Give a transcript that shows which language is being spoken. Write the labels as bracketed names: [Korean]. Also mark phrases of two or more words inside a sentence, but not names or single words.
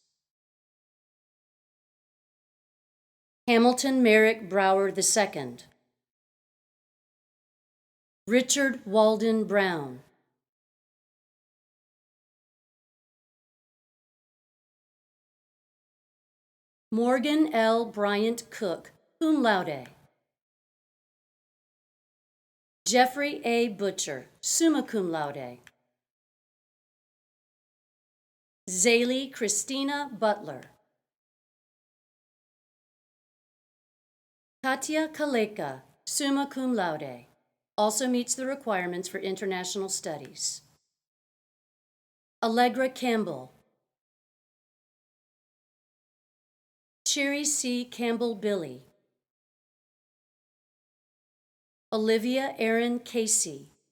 [English] Hamilton Merrick Brower II. Richard Walden Brown. Morgan L. Bryant Cook, [Latin] cum laude. [English] Jeffrey A. Butcher, [Latin] summa cum laude. [English] Zaylee Christina Butler. [Latin] Katya Kaleka, summa cum laude, [English] also meets the requirements for international studies. Allegra Campbell. Cherry C. Campbell Billy. Olivia Erin Casey.